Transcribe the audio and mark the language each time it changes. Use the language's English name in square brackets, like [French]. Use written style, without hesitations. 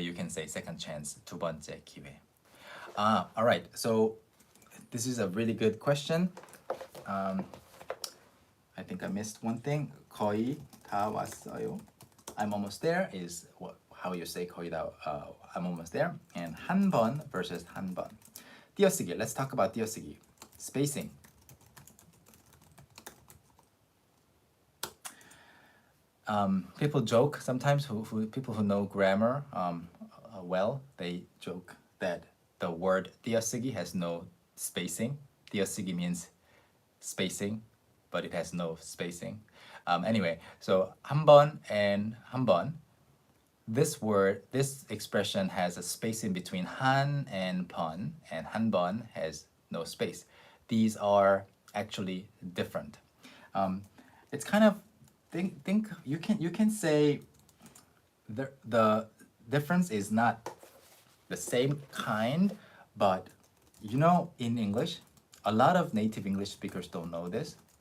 [English] You can say second chance. [Korean] 두 번째 기회. [English] All right. So this is a really good question. I think I missed one thing. [Korean] 거의 다 왔어요. [English] I'm almost there is how you say 거의 다. I'm almost there. [Korean] And 한 번 versus 한 번. 띄어쓰기. [English] Let's talk about 띄어쓰기. Spacing. People joke sometimes. People who know grammar well, they joke that the word 띄어쓰기 has no spacing. 띄어쓰기 means spacing, but it has no spacing. Anyway, so 한 번 and 한 번. This expression has a space in between 한 and 번, and 한 번 has no space. These are actually different. It's kind of think you can say the difference is not the same kind, but you know, in English, a lot of native English speakers don't know this.